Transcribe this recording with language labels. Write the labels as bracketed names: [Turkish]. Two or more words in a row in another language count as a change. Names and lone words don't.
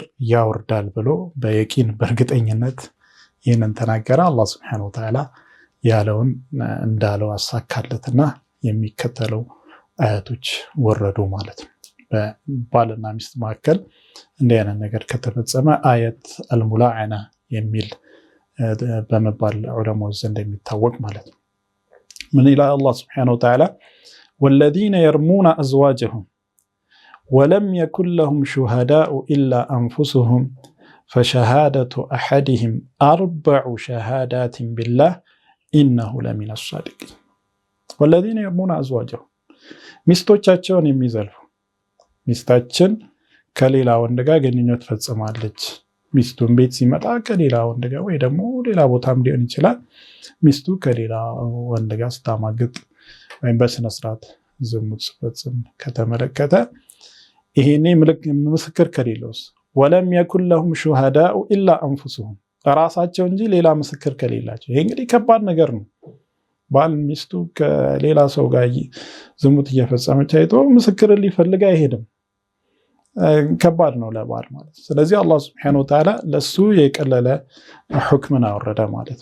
[Amharic] ያወርዳል ብሎ በየቂን በእርግጠኝነት ይህንን ተናገረ። አላህ [Arabic] سبحانه وتعالى [Amharic] ያለውን እንዳለው አሳካለትና የሚከተለው አያቶች ወረዱ ማለት ነው። በባልና ሚስት መካከል እንዲህ አይነት ነገር ከተፈጸመ [Arabic] آيات الملاعنة [Amharic] የሚል በመባል ዑለማዎች ዘንድ የሚታወቅ ማለት ነው። ምን ይላል አላህ [Arabic] سبحانه وتعالى والذين يرمون أزواجهم ولم يكن لهم شهداء إلا أنفسهم فشهادة أحدهم 4 شهادات بالله إنه لمن الصادقين والذين يرمون أزواجهم [Amharic] ሚስቶቻቸውን የሚዘልፉ ሚስታችን ከሌላ ወንድ ጋር ግንኙነት ፈጽማለች፣ ሚስቱን ቤት ሲመጣ ከሌላ ወንድ ጋር ወይ ደግሞ ሌላ ቦታም ሊሆን ይችላል ሚስቱ ከሌላ ወንድ ጋር ስታማግጥ ወይም በስነ ስርዓት ዝሙት ስትፈጽም ከተመለከተ ይሄኔ ምስክር ከሌለውስ [Arabic] ولم يكن لهم شهداء إلا أنفسهم [Amharic] ራሳቸው እንጂ ሌላ ምስክር ከሌላቸው ይሄ እንግዲህ ከባድ ነገር ነው። ባል ሚስቱ ከሌላ ሰው ጋር ዝሙት እየፈጸመች አይቶ ምስክር ሊፈልግ አይሄድም። ከባድ ነው ለባል ማለት። ስለዚህ አላህ [Arabic] سبحانه وتعالى [Amharic] ለሱ የቀለለ ሁክምን አወረደ ማለት